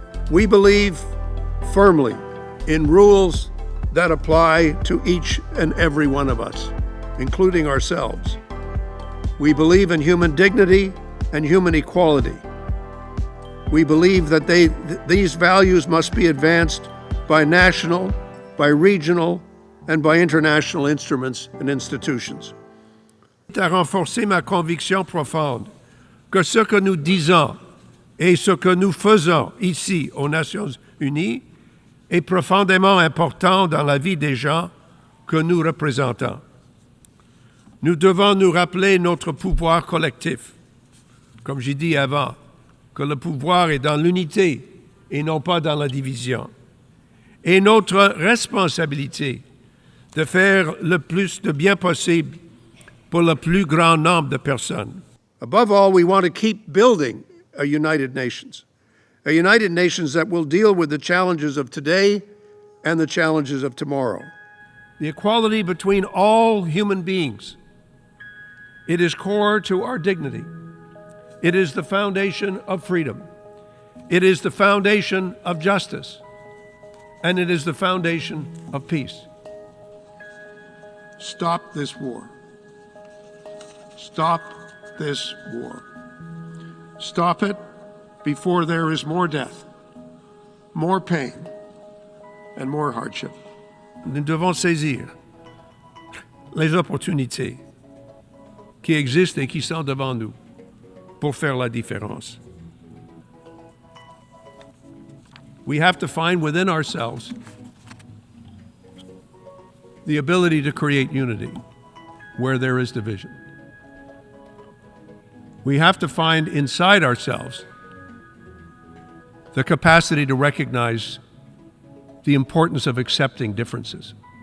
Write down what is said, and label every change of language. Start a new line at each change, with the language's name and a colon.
English: We believe firmly in rules that apply to each and every one of us, including ourselves. We believe in human dignity and human equality. We believe that these values must be advanced by national, by regional, and by international instruments and institutions.
French: À renforcer ma conviction profonde que ce que nous disons et ce que nous faisons ici aux Nations Unies est profondément important dans la vie des gens que nous représentons. Nous devons nous rappeler notre pouvoir collectif. Comme j'ai dit avant, que le pouvoir est dans l'unité et non pas dans la division. Et notre responsabilité de faire le plus de bien possible pour le plus grand nombre de personnes.
English: Above all, we want to keep building a United Nations that will deal with the challenges of today and the challenges of tomorrow. The equality between all human beings. It is core to our dignity. It is the foundation of freedom. It is the foundation of justice. And it is the foundation of peace. Stop this war. Stop this war. Stop it before there is more death, more pain, and more hardship.
French: Nous devons saisir les opportunités qui existent et qui sont devant nous pour faire la différence.
English: We have to find within ourselves the ability to create unity where there is division. We have to find inside ourselves the capacity to recognize the importance of accepting differences.